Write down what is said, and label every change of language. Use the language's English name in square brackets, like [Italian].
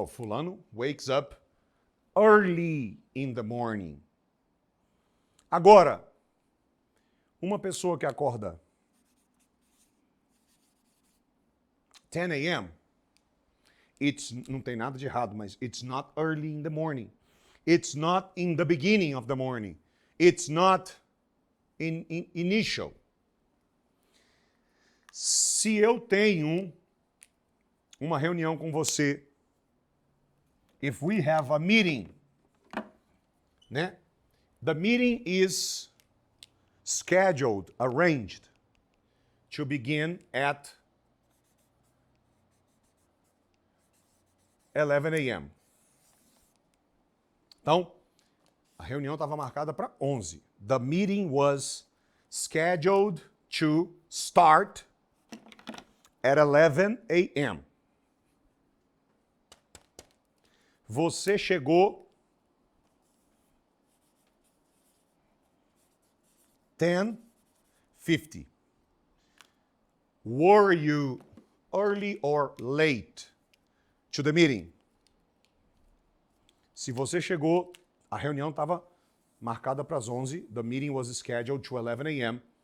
[English] Oh, fulano wakes up early in the morning. [Portuguese] Agora, uma pessoa que acorda 10 a.m., não tem nada de errado, mas [English] it's not early in the morning. It's not in the beginning of the morning. It's not in initial. [Portuguese] Se eu tenho uma reunião com você, [English] if we have a meeting, [Portuguese] né? [English] The meeting is scheduled, arranged to begin at 11 a.m. [Portuguese] Então, a reunião estava marcada para 11. [English] The meeting was scheduled to start at 11 a.m. [Portuguese] Você chegou 10:50. [English] Were you early or late to the meeting? [Portuguese] Se você chegou, a reunião estava marcada para as 11. [English] The meeting was scheduled to 11 a.m.